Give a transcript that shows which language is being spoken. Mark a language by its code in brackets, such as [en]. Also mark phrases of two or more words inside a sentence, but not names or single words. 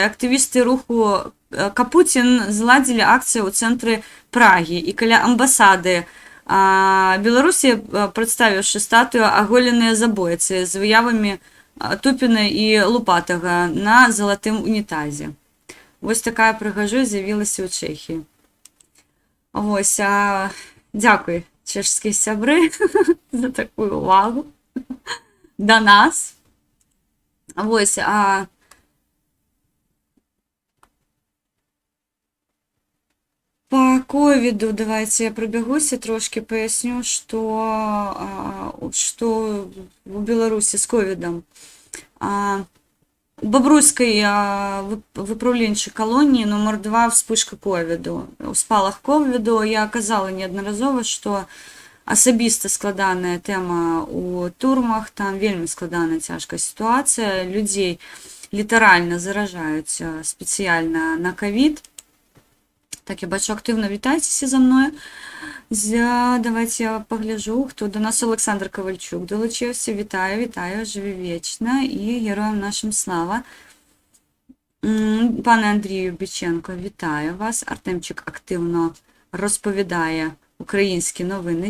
[be] Актывісты руху Капуцін зладзілі акцыю ў цэнтры Прагі і каля амбасады Беларусі, прадставіўшы статую аголеныя забойцы з выявамі Тупіна і Лупатага на залатым унітазе. Вось такая прыгажосць з'явілася ў Чэхіі. Вось, дзякуй, чэшскія сябры, за такую увагу да нас. Вось, [uk] по ковіду давайте я пробягуся, трошки поясню, [be] што у Беларусі з ковідам. У Бабруйскай выпраўленчай калоніі нумар 2 вспышка ковіду. У спалах ковіду я казала неаднаразова, што асабіста складаная тэма у турмах, там вельмі складаная цяжкая сітуацыя, людзей літаральна заражаюць спецыяльна на ковід. Так, я бачу, актыўна вітайцеся за мною. Давайте я пагляджу, хто до нас. [uk] Олександр Ковальчук долучився. Вітаю, вітаю, живі вічна і героям нашим слава. Пане Андрію Биченко, вітаю вас. Артемчик активно розповідає українські новини.